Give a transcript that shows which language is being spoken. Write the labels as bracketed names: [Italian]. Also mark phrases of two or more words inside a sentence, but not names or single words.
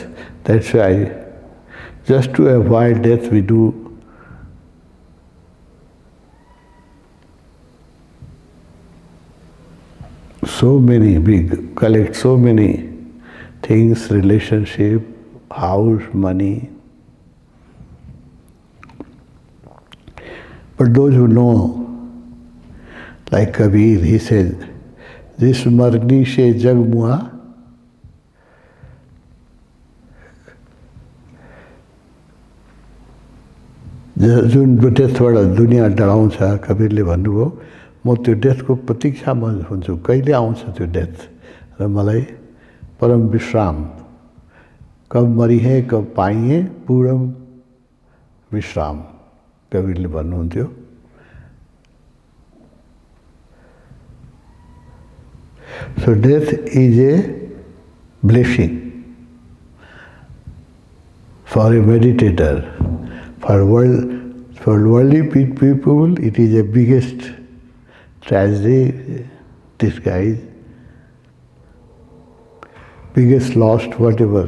[English] That's why, just to avoid death, we do so many, we collect so many things, relationship, house, money. But those who know, like Kabir, he says, "This [Hindi] मरनी शे जग मुआ." [Nepali] जुन डेथबाट दुनियाँ डराउँछ, कबीरले भन्नुभयो, म त्यो डेथको प्रतीक्षामा हुन्छु, कहिले आउँछ त्यो डेथ र मलाई परम विश्राम, [Hindi] कब मरिहे कब पाइए पूरम विश्राम, [Nepali] कबीरले भन्नुहुन्थ्यो। [English] So death is a blessing for a meditator. For worldly people, it is the biggest tragedy, disguise, biggest loss, whatever.